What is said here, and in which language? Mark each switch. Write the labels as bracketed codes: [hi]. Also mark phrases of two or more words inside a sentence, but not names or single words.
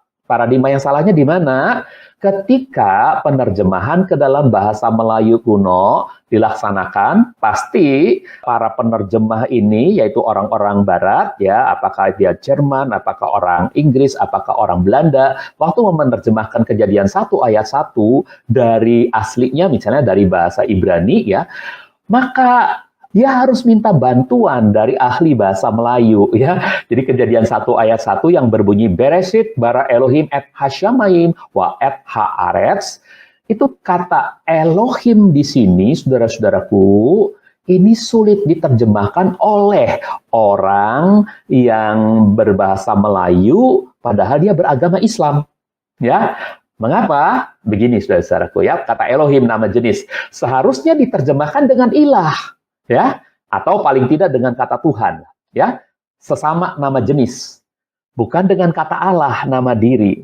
[id] Paradigma yang salahnya di mana? Ketika penerjemahan ke dalam bahasa Melayu kuno dilaksanakan, pasti para penerjemah ini, yaitu orang-orang Barat, ya, apakah dia Jerman, apakah orang Inggris, apakah orang Belanda, waktu menerjemahkan Kejadian 1 ayat 1 dari aslinya, misalnya dari bahasa Ibrani, ya, maka dia harus minta bantuan dari ahli bahasa Melayu, ya. Jadi Kejadian 1 ayat 1 yang berbunyi [he] בראשית ברא אלהים את השמים ואת הארץ, [id] itu kata Elohim di sini, saudara-saudaraku, ini sulit diterjemahkan oleh orang yang berbahasa Melayu padahal dia beragama Islam, ya. Mengapa? Begini, saudara-saudaraku, ya, kata Elohim nama jenis seharusnya diterjemahkan dengan ilah, ya, atau paling tidak dengan kata Tuhan, ya, sesama nama jenis, bukan dengan kata Allah, nama diri.